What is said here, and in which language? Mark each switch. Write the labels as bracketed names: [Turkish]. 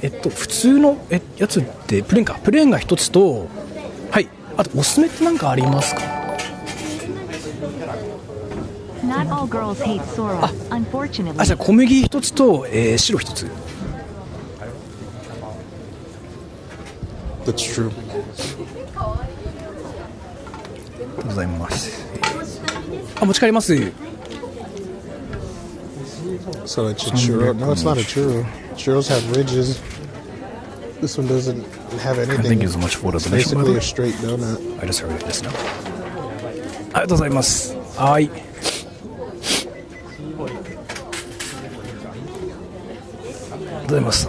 [Japanese] 普通のやつってプレーンか。プレーンが一つと、はい。あとおすすめって何かありますか? [English] Not all girls hate Sora, unfortunately. [Japanese] あ、じゃあ小麦一つと、白一つ。 [English] That's true. [Japanese] ありがとうございます。あ、持ち帰ります。 [English] So it's a churro. No, it's not a churro. Churros have ridges. This one doesn't have anything. Thank you so much for the It's donation. basically a straight donut. I just heard it just now. [Japanese] ありがとうございます。はい。ありがとうございます。